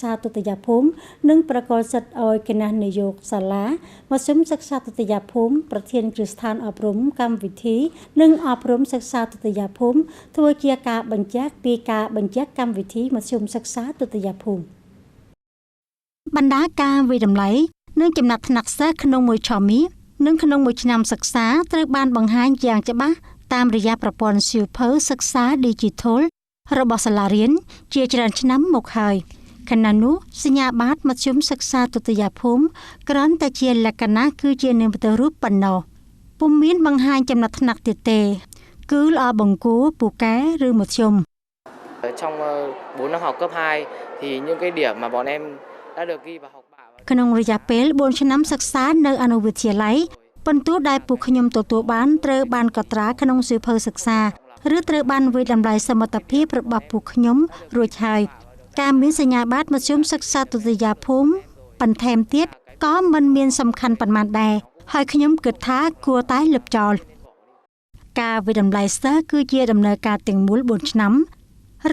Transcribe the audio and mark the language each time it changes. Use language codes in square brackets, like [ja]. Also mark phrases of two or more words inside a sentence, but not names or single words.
[km] ក្សាទុតិយភូមិនិងប្រកល់សិទ្ធិឲ្យគណៈនាយកសាលាមធ្យមសិក្សាទុតិយភូមិប្រធានគ្រឹះស្ថានអប់រំកម្មវិធីនិងអប់រំសិក្សាទុតិយភូមិធ្វើជាការបញ្ជាក់ពីការបញ្ជាក់កម្មវិធីមធ្យមសិក្សាទុតិយភូមិបណ្ដាការវិតម្លៃនិងចំណាត់ថ្នាក់សិស្សក្នុងមួយឆមាសនិងក្នុងមួយឆ្នាំសិក្សាត្រូវបានបង្ហាញយ៉ាងច្បាស់តាមរយៈប្រព័ន្ធសៀវភៅសិក្សា Digital របស់សាលារៀនជាច្រើនឆ្នាំមកហើយ ខណៈនោះសញ្ញាបត្រមធ្យមសិក្សាទុតិយភូមិគ្រាន់តែជាលក្ខណៈគឺជានាមពរូបប៉ុណ្ណោះពុំមានបង្ហាញចំណាត់ថ្នាក់ទៀតទេគឺល្អបង្គួរពូកែឬមធ្យម [vi] Trong 4 năm học cấp 2 thì những cái điểm mà bọn em đã được ghi vào học bạ [km] ក្នុងរយៈពេល4ឆ្នាំសិក្សានៅអនុវិទ្យាល័យបន្ទោះដែលពួកខ្ញុំទទួលបានត្រូវបានកត់ត្រាក្នុងសៀវភៅសិក្សាឬត្រូវបានវិតម្លៃសមត្ថភាពរបស់ពួកខ្ញុំរួចហើយការមានសញ្ញាបត្រមធ្យមសិ ក្សាទុតិយភូមិបន្ថែមទៀតក៏មិនមានសំខាន់ប៉ុន្មានដែរហើយខ្ញុំគិតថាគួរតែលុបចោលការវិតម្លៃសិស្សគឺជាដំណើរការទាំងមូល4ឆ្នាំរ